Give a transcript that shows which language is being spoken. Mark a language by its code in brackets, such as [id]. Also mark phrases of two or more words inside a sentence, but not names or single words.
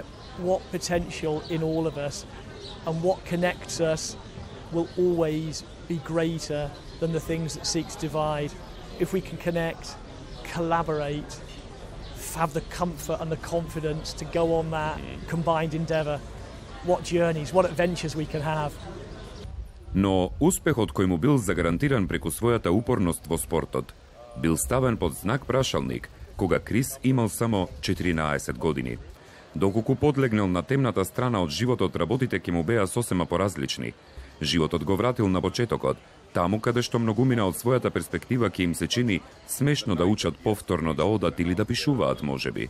[en] What potential in all of us, and what connects us will always be greater than the things that seek to divide. If we can connect, collaborate, have the comfort and the confidence to go on that combined endeavour, what journeys, what adventures we can have. [mk] Но успехот кој му бил загарантиран преку својата упорност во спортот, бил ставен под знак прашалник кога Крис имал само 14 години. Доколку подлегнал на темната страна од животот, работите ќе му беа сосема поразлични. Животот го вратил на почетокот, таму каде што многумина од својата перспектива ќе им се чини смешно да учат повторно да одат или да пишуваат можеби.